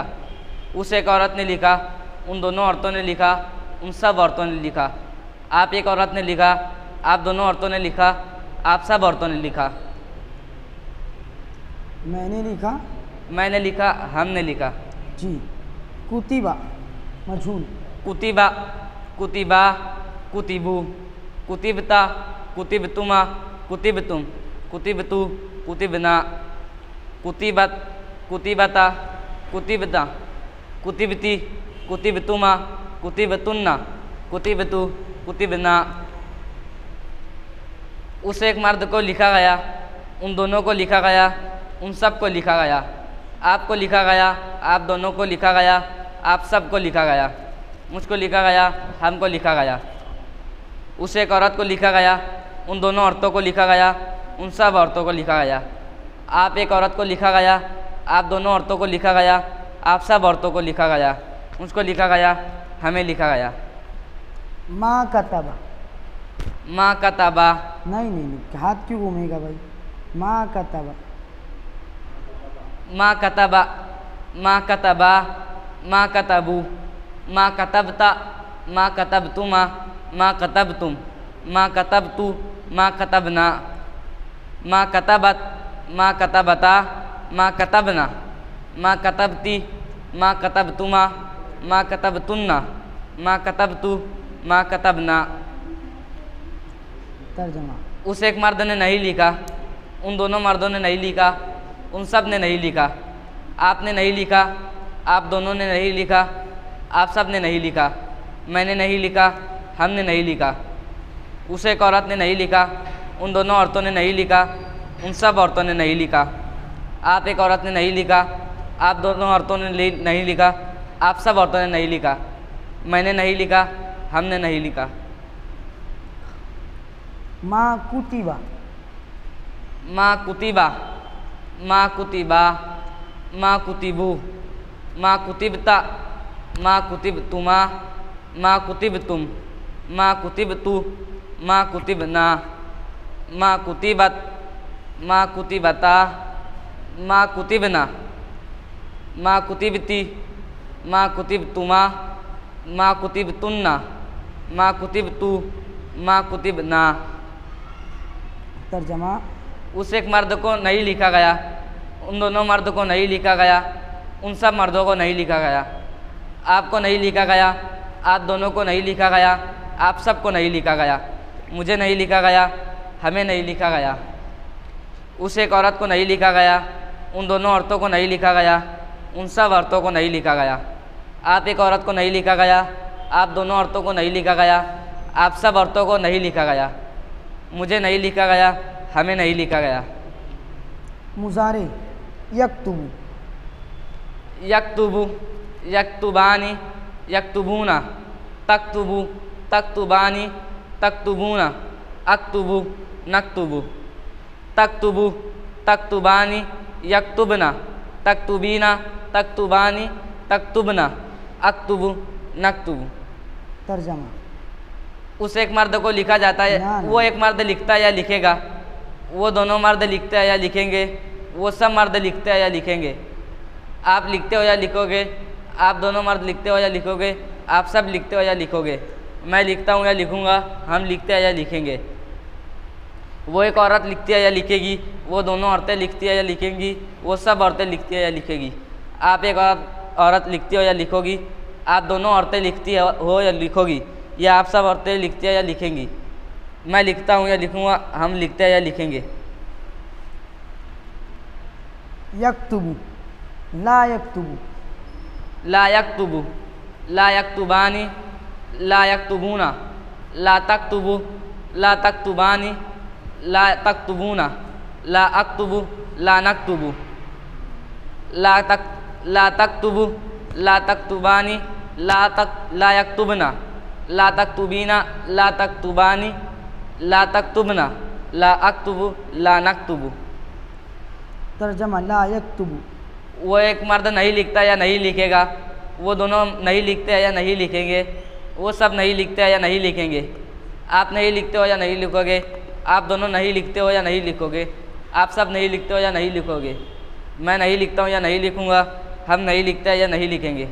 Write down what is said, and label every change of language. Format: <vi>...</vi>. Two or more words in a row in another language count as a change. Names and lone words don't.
<hi>उस एक औरत ने लिखा, उन दोनों औरतों ने लिखा, उन सब औरतों ने लिखा। आप एक औरत ने लिखा, आप दोनों औरतों ने लिखा, आप सब औरतों ने लिखा। मैंने लिखा, मैंने लिखा, हमने लिखा।</hi> <ar>जी। كُتِبَ مجهول. كُتِبَ، كُتِبَ, كُتِبُوا، كُتِبَتا، كُتِبْتُما، كُتِبْتُم، كُتِبْتُ، كُتِبْنا، كُتِبَتْ، كُتِبَتا، كُتِبَتا، كُتِبْتِ، كُتِبْتُما، كُتِبْتُنَّ، كُتِبْتُ، كُتِبْنا.</ar> <hi>उस एक मर्द को लिखा गया, उन दोनों को लिखा गया, उन सब को लिखा गया। आपको लिखा गया, आप दोनों को लिखा गया, आप सब को लिखा गया। मुझको लिखा गया, हमको लिखा गया। उस एक औरत को लिखा गया, उन दोनों औरतों को लिखा गया, उन सब औरतों को लिखा गया। आप एक औरत को लिखा गया, आप दोनों औरतों को लिखा गया, आप सब औरतों को लिखा गया। मुझको लिखा गया, हमें लिखा गया।</hi> <ar>ما كَتَبَ. ما كَتَبَ.</ar> <hi>नहीं नहीं नहीं, हाथ क्यों घूमेगा भाई।</hi> <ar>ما كَتَبَ. ما كَتَبَ، ما كَتَبَ، ما كَتَبُوا، ما كَتَبَتا، ما كَتَبْتُما، ما كَتَبْتُم، ما كَتَبْتُ، ما كَتَبْنا، ما كَتَبَتْ، ما كَتَبَتا، ما كَتَبْنا، ما كَتَبْتِ، ما كَتَبْتُما، ما كَتَبْتُنَّ، ما كَتَبْتُ، ما كَتَبْنا.</ar> <hi>तर्जमा। उस एक मर्द ने नहीं लिखा, उन दोनों मर्दों ने नहीं लिखा, उन सब ने नहीं लिखा। आपने नहीं लिखा, आप दोनों ने नहीं लिखा, आप सब ने नहीं लिखा। मैंने नहीं लिखा, हमने नहीं लिखा। उस एक औरत ने नहीं लिखा, उन दोनों औरतों ने नहीं लिखा, उन सब औरतों ने नहीं लिखा। आप एक औरत ने नहीं लिखा, आप दोनों औरतों ने नहीं लिखा, आप सब औरतों ने नहीं लिखा। मैंने नहीं लिखा, हमने नहीं लिखा।</hi> <ar>ما كُتِبَ. ما كُتِبَ، ما كُتِبَ، ما كُتِبُوا، ما كُتِبَتا، ما كُتِبْتُما، ما كُتِبْتُم، ما كُتِبْتُ، ما كُتِبْنا، ما كُتِبَتْ، ما كُتِبَتا، ما كُتِبْنا، ما كُتِبْتِ، ما كُتِبْتُما، ما كُتِبْتُنَّ، ما كُتِبْتُ، ما كُتِبْنا.</ar> <hi>तर्जमा। उस एक मर्द को नहीं लिखा गया, उन दोनों मर्द को नहीं लिखा गया, उन सब मर्दों को नहीं लिखा गया। आपको नहीं लिखा गया, आप दोनों को नहीं लिखा गया, आप सब को नहीं लिखा गया। मुझे नहीं लिखा गया, हमें नहीं लिखा गया। उस एक औरत को नहीं लिखा गया, उन दोनों औरतों को नहीं लिखा गया, उन सब औरतों को नहीं लिखा गया। आप एक औरत को नहीं लिखा गया, आप दोनों औरतों को नहीं लिखा गया, आप सब औरतों को नहीं लिखा गया। मुझे नहीं लिखा गया, हमें नहीं लिखा गया।</hi> <ar>مضارع. يَكْتُبُ. يَكْتُبُ، يَكْتُبانِ، يَكْتُبُونَ، تَكْتُبُ، تَكْتُبانِ، تَكْتُبُونَ، أَكْتُبُ، نَكْتُبُ، تَكْتُبُ، تَكْتُبانِ، يَكْتُبْنَ، تَكْتُبِينَ، تَكْتُبانِ، تَكْتُبْنَ، أَكْتُبُ، نَكْتُبُ.</ar> <hi>तर्जमा। उस एक मर्द को लिखा जाता है, वो एक मर्द लिखता है या लिखेगा, वो दोनों मर्द लिखते हैं या लिखेंगे, वो सब मर्द लिखते हैं या लिखेंगे। आप लिखते हो या लिखोगे, आप दोनों मर्द लिखते हो या लिखोगे, आप सब लिखते हो या लिखोगे। मैं लिखता हूँ या लिखूँगा, हम लिखते हैं या लिखेंगे। वो एक औरत लिखती है या लिखेगी, वो दोनों औरतें लिखती है या लिखेंगी, वो सब औरतें लिखती है या लिखेगी। आप एक औरत लिखती हो या लिखोगी, आप दोनों औरतें लिखती हो या लिखोगी, या आप सब औरतें लिखती है या लिखेंगी। मैं लिखता हूँ या लिखूँगा, हम लिखते हैं या लिखेंगे।</hi> <ar>يَكْتُبُ. لا يَكْتُبُ. لا يَكْتُبُ، لا يَكْتُبانِ، لا يَكْتُبُونَ، لا تَكْتُبُ، لا تَكْتُبانِ لا تَكْتُبُونَ لا أَكْتُبُ لا نَكْتُبُ لا تَكْتُبُ لا تَكْتُبانِ لا يَكْتُبْنَ لا تَكْتُبِينَ لا تَكْتُبانِ لا تَكْتُبْنَ لا أَكْتُبُ لا نَكْتُبُ. ترجمة لا يَكْتُبُ,</ar> <hi>वो एक मर्द नहीं लिखता या नहीं लिखेगा, वो दोनों नहीं लिखते हैं या नहीं लिखेंगे, वो सब नहीं लिखते हैं या नहीं लिखेंगे। आप नहीं लिखते हो या नहीं लिखोगे, आप दोनों नहीं लिखते हो या नहीं लिखोगे, आप सब नहीं लिखते हो या नहीं लिखोगे। मैं नहीं लिखता हूँ या नहीं लिखूँगा, हम नहीं लिखते हैं या नहीं लिखेंगे।</hi>